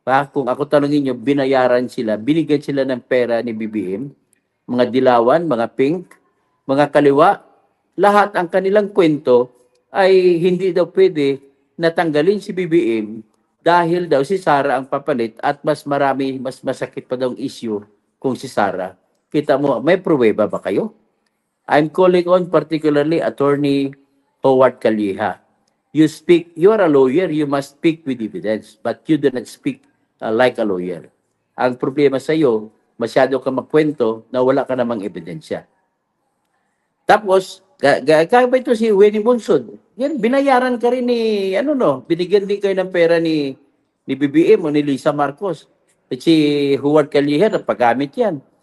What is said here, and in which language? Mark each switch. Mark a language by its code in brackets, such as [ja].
[tl] Kung ako tanongin nyo, binayaran sila, binigyan sila ng pera ni BBM, mga dilawan, mga pink, mga kaliwa, lahat ang kanilang kwento ay hindi daw pwede natanggalin si BBM dahil daw si Sara ang papalit at mas masakit pa daw ang issue kung si Sara. Kita mo, may pruweba ba kayo? [en] I'm calling on particularly Attorney Howard Calleja. You are a lawyer, you must speak with evidence, but you do not speak like a lawyer. [tl] Ang problema sa iyo, masyado ka magkwento na wala ka namang ebidensya. Tapos, kaya ba ito si Winnie Bonsod? Yan, binayaran ka rin ni, binigyan din kayo ng pera ni BBM o ni Lisa Marcos. At si Howard Calleja, napagamit yan.